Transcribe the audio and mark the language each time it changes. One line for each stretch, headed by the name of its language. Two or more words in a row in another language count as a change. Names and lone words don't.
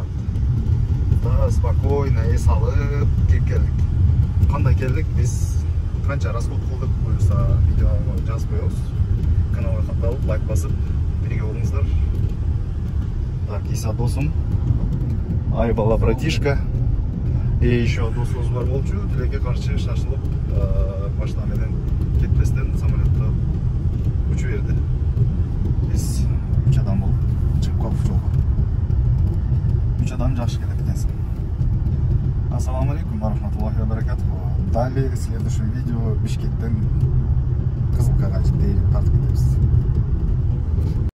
Russian: Да, спокойно,
Kyrgyz: эс алып кеп келдик. Кандай келдик, биз канча расход кылдык, буюрса видео жазып коебуз. Каналга катталып, лайк басып, бирге болуңуздар. Так, Иса досум, ай бала братишка.
Russian: И еще
Kyrgyz: досубуз бар болчу, тилекке каршы шашылып, машина менен кетпестен самолетто учуп берди. Биз 3 адам болуп чыгып калдык жолго. 3 адам жакшы келет экенсиң.
Arabic: السلام عليكم و رحمة الله و بركاته.
Russian: Далее в следующем видео
Kyrgyz: Бишкектен Кызылкага тартып кетебиз.